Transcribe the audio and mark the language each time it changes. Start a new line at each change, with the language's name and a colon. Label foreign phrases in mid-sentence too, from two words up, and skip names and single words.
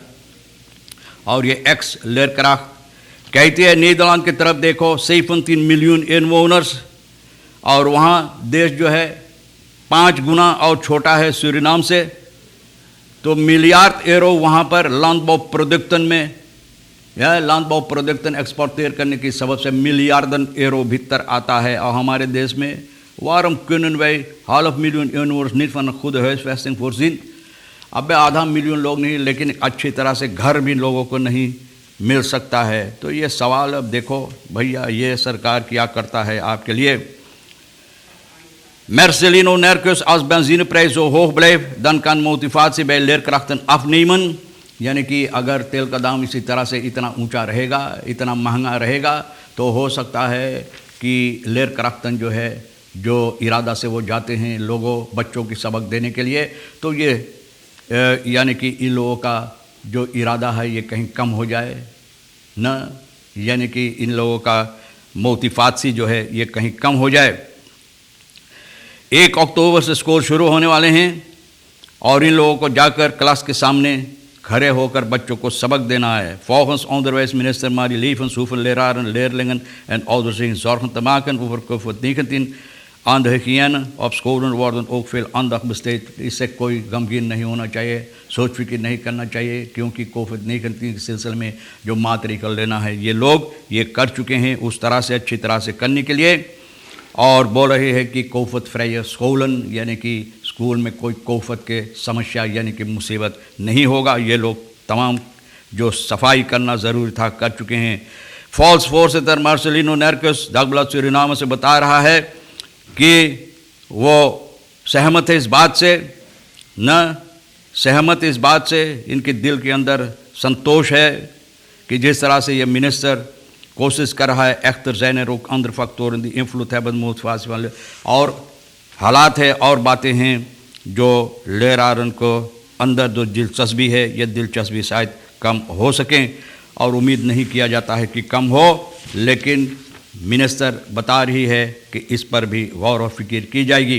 Caribbean Hindustani: और ये एक्स लेरक्राफ्ट कहती है नीदरलैंड की तरफ देखो 17 मिलियन इनवोनर्स, और वहाँ देश जो है 5 गुना और छोटा है सूरीनाम से। तो मिलियार्ड यूरो वहाँ पर
Dutch: landbouwproducten
Caribbean Hindustani: में या
Dutch: landbouwproducten
Caribbean Hindustani: एक्सपोर्ट करने की सबब से मिलियार्डन यूरो भीतर आता है। और हमारे देश में
Dutch: वारम kunnen wij 500.000 inwoners niet van een goede huisvesting voorzien।
Caribbean Hindustani: अब आधा मिलियन लोग नहीं, लेकिन अच्छी तरह से घर भी लोगों को नहीं मिल सकता है। तो ये सवाल अब देखो भैया ये सरकार क्या करता है आपके लिए।
Dutch: Marcelino Nerkus, als benzineprijs zo hoog blijft, dan kan motivatie bij leerkrachten afnemen।
Caribbean Hindustani: यानी कि अगर तेल का दाम इसी तरह से इतना ऊंचा रहेगा, इतना महंगा रहेगा, तो हो सकता है कि लेरक्राफ्टन जो है, जो इरादा से वो जाते हैं लोगों बच्चों की सबक देने के लिए, तो ये यानी कि इन लोगों का जो इरादा है ये कहीं कम हो जाए न, यानी कि इन लोगों का मोटिवासी जो है ये कहीं कम हो जाए। 1 अक्टूबर से स्कूल शुरू होने वाले हैं और इन लोगों को जाकर क्लास के सामने खड़े होकर बच्चों को सबक देना है।
Dutch: Volgens onderwijsminister Marie Levens hoeven leraren, leerlingen en ouders zich zorgen te maken over COVID-19। aan de hygiëne op scholen worden ook veel aandacht बesteed।
Caribbean Hindustani: इससे कोई गमगीन नहीं होना चाहिए, सोच फिक्र नहीं करना चाहिए, क्योंकि कोविड-19 के सिलसिले में जो मातरिकल लेना है ये लोग ये कर चुके हैं उस तरह से अच्छी तरह से करने के लिए। और बोल रहे हैं कि कोविड फ्री स्कूलन, यानी कि स्कूल में कोई कोविड के समस्या यानी कि मुसीबत नहीं होगा। ये लोग तमाम जो सफाई करना ज़रूरी था कर चुके हैं। फॉल्स फोर्सेटर मार्सेलिनो नेरकस दगब्लाद सूरीनाम से बता रहा है कि वो सहमत है इस बात से, न सहमत इस बात से, इनके दिल के अंदर संतोष है कि जिस तरह से ये मिनिस्टर कोशिश कर रहा है।
Dutch: echter zijn er ook andere factoren die invloed hebben motivatie van,
Caribbean Hindustani: और हालात है और बातें हैं जो लेरारन को अंदर जो दिलचस्पी है ये दिलचस्पी शायद कम हो सकें, और उम्मीद नहीं किया जाता है कि कम हो, लेकिन मिनिस्टर बता रही है कि इस पर भी गौर और फिक्र की जाएगी।